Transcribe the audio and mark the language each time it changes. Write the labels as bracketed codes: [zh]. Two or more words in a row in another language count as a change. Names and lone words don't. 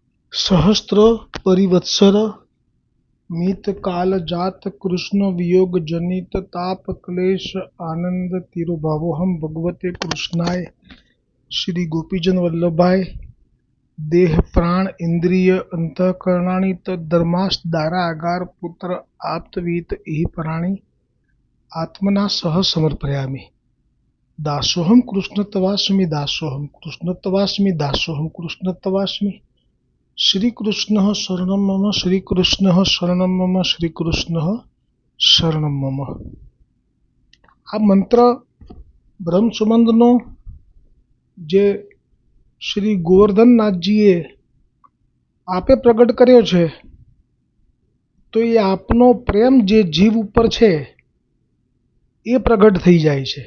[sa] सहस्र परिवत्सर मित काल जात कृष्ण वियोग जनित ताप क्लेश आनंद तिरुभावोहम भगवते कृष्णाय श्री गोपीजन वल्लभाय देह प्राण इंद्रिय अंतःकरणानि तद्धर्मास् दारा आगार पुत्र आप्तवीत इहि पराणि आत्मना सह समर्पयामि। दासोहम कृष्णत्वास्मि दासोहम कृष्णत्वास्मि दासोहम कृष्णत्वास्मि। श्री कृष्ण शरणं मम श्री कृष्ण शरणं मम श्री कृष्ण शरणं मम। [gu] આ મંત્ર બ્રહ્મસંબંધનો જે શ્રી ગોવર્ધનનાથજીએ આપે પ્રગટ કર્યો છે, તો એ આપનો પ્રેમ જે જીવ ઉપર છે એ પ્રગટ થઈ જાય છે।